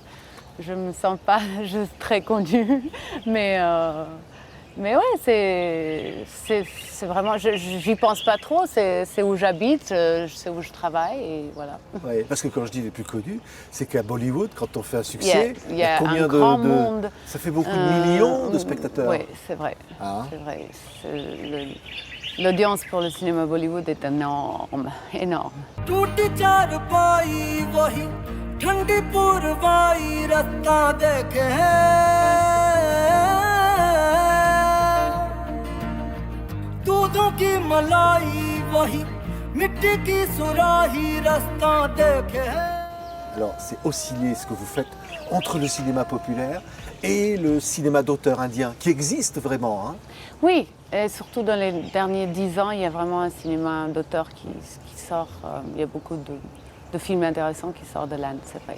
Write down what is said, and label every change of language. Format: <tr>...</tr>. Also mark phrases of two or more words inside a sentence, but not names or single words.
<fr>Je me sens pas juste très connue, mais ouais, c'est vraiment, j'y pense pas trop, c'est où j'habite, c'est où je travaille et voilà. Ouais, parce que quand je dis les plus connus, c'est qu'à Bollywood, quand on fait un succès, Il y a combien un grand monde. Ça fait beaucoup de millions de spectateurs. Oui, c'est vrai. Ah. C'est vrai. L'audience pour le cinéma Bollywood est énorme, énorme.</fr> <hi>टूटी चारपाई वही ठंडी पुरवाई रत्ता देखे दूधों की मलाई वही मिट्टी की सुराही रास्ता देखे</hi> <fr>Alors, c'est osciller ce que vous faites entre le cinéma populaire et le cinéma d'auteur indien, qui existe vraiment. Hein. Oui, et surtout dans les derniers 10 ans, il y a vraiment un cinéma d'auteur qui sort. Il y a beaucoup de films intéressants qui sortent de l'Inde, c'est vrai.</fr>